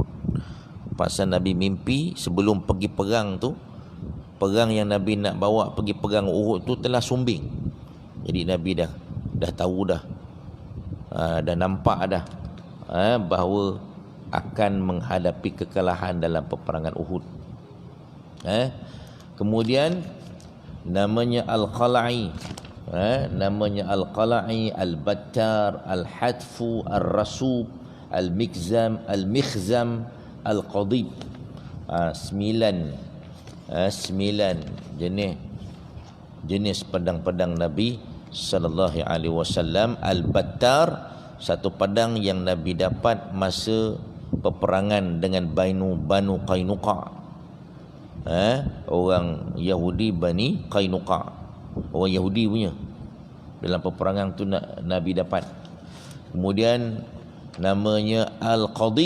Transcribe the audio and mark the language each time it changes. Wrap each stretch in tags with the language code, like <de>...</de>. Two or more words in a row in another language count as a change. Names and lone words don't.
<ms>Pasal Nabi mimpi sebelum pergi perang tu, perang yang Nabi nak bawa pergi perang Uhud tu telah sumbing. Jadi Nabi dah tahu dah nampak dah bahawa akan menghadapi kekalahan dalam peperangan Uhud. Kemudian namanya Al-Qala'i, namanya Al-Qala'i, Al-Battar, Al-Hadfu, Al-Rasub, Al-Mikzam, Al-Mikhzam, Al-Qadib. 9 jenis pedang-pedang Nabi</ms> <ar>صلى الله عليه وسلم.</ar> <ms>Al-Battar, satu pedang yang Nabi dapat masa peperangan dengan Banu Qainuqa. orang Yahudi Bani Qainuqa, orang Yahudi punya. Dalam peperangan tu Nabi dapat. Kemudian namanya Al-Qadib.</ms>